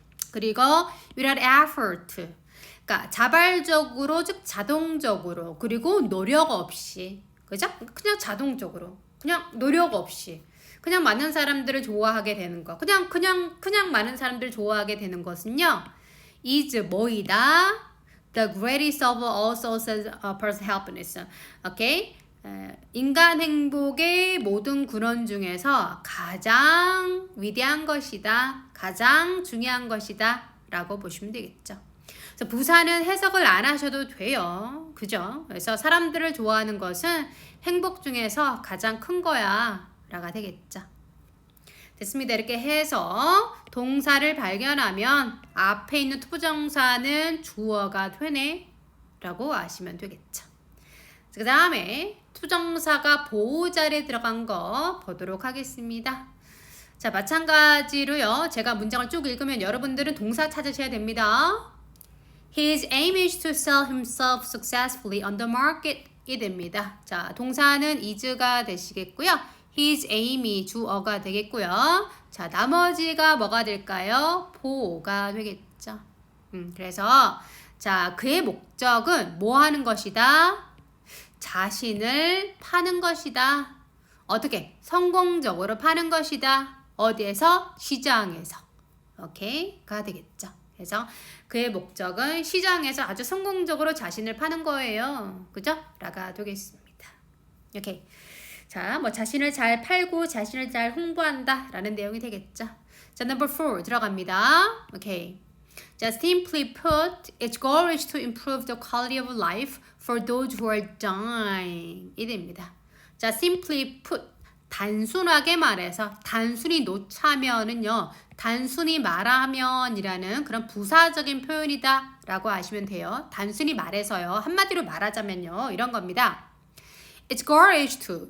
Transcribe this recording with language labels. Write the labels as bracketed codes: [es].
[ko] 그리고 [en] without effort. [ko] 그러니까 자발적으로, 즉 자동적으로. 그리고 노력 없이. 그죠? 그냥 자동적으로. 그냥 노력 없이. 그냥 많은 사람들을 좋아하게 되는 거. 그냥 많은 사람들을 좋아하게 되는 것은요. is 뭐이다? [en] The greatest of all sources of personal happiness. [ko] 오케이? 인간 행복의 모든 근원 중에서 가장 위대한 것이다. 가장 중요한 것이다. 라고 보시면 되겠죠. 그래서 부사는 해석을 안 하셔도 돼요. 그죠? 그래서 사람들을 좋아하는 것은 행복 중에서 가장 큰 거야. 라가 되겠죠. 됐습니다. 이렇게 해서 동사를 발견하면 앞에 있는 투부정사는 주어가 되네 라고 아시면 되겠죠. 그 다음에 투정사가 보호자리에 들어간 거 보도록 하겠습니다. 자, 마찬가지로요. 제가 문장을 쭉 읽으면 여러분들은 동사 찾으셔야 됩니다. [en] His aim is to sell himself successfully on the market. [ko] 이 됩니다. 자, 동사는 is가 되시겠고요. [en] His aim [ko] 이 주어가 되겠고요. 자, 나머지가 뭐가 될까요? 보호가 되겠죠. 그래서 자, 그의 목적은 뭐 하는 것이다? 자신을 파는 것이다. 어떻게? 성공적으로 파는 것이다. 어디에서? 시장에서. 오케이가 되겠죠. 그래서 그의 목적은 시장에서 아주 성공적으로 자신을 파는 거예요. 그죠? 라가 되겠습니다. 오케이. 자, 뭐 자신을 잘 팔고 자신을 잘 홍보한다 라는 내용이 되겠죠. 자, number 4 들어갑니다. 오케이. [en] 자, simply put, its goal is to improve the quality of life for those who are dying. [ko] 이 됩니다. 자, [en] simply put, [ko] 단순하게 말해서 단순히 놓자면은요. 단순히 말하면이라는 그런 부사적인 표현이다 라고 아시면 돼요. 단순히 말해서요. 한마디로 말하자면요. 이런 겁니다. [en] Its goal is to.